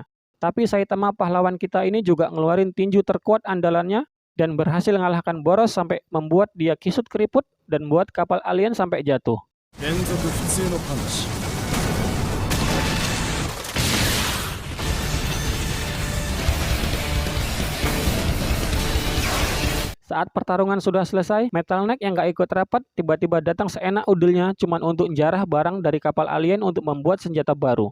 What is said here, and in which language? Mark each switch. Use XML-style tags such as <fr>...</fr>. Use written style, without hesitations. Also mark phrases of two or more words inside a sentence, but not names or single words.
<id>Tapi Saitama pahlawan kita ini juga ngeluarin tinju terkuat andalannya dan berhasil mengalahkan Boros sampai membuat dia kisut keriput dan buat kapal alien sampai jatuh.</id> <ja>連続普通のパンチ。</ja> <id>Saat pertarungan sudah selesai, Metal Knight yang gak ikut rapat tiba-tiba datang seenak udelnya cuman untuk jarah barang dari kapal alien untuk membuat senjata baru.</id>